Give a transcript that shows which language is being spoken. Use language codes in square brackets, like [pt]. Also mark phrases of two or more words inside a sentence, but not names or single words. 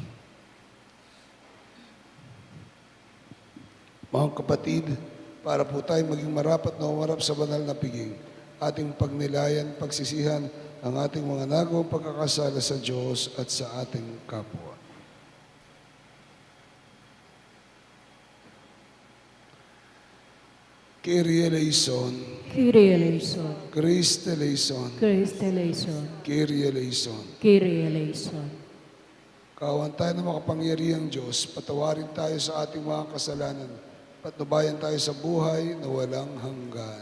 [tl] Mga kapatid, para po tayo maging marapat na umarap sa banal na piging, ating pagnilayan, pagsisihan ang ating mga nagawang pagkakasala sa Diyos at sa ating kapwa. [el] Κύριε ἐλέησον, Κύριε ἐλέησον, Χριστὲ ἐλέησον, Χριστὲ ἐλέησον, Κύριε ἐλέησον. Κύριε ἐλέησον. [tl] Kawan tayo ng makapangyarihang Diyos, patawarin tayo sa ating mga kasalanan, patnubayan tayo sa buhay na walang hanggan.